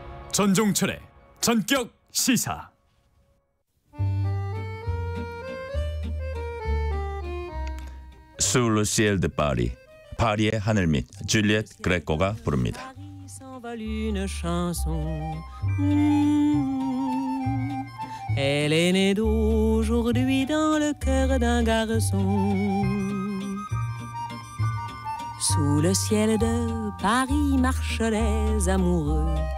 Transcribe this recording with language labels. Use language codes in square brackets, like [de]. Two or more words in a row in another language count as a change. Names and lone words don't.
[ko] 전종철의 전격 시사. [fr] Sous le ciel de Paris, [ko] 파리의 하늘 밑 줄리엣 그레코가 부릅니다. [fr] Une chanson. Elle est née d'aujourd'hui dans le cœur d'un garçon. Sous le ciel de Paris marchent les amoureux.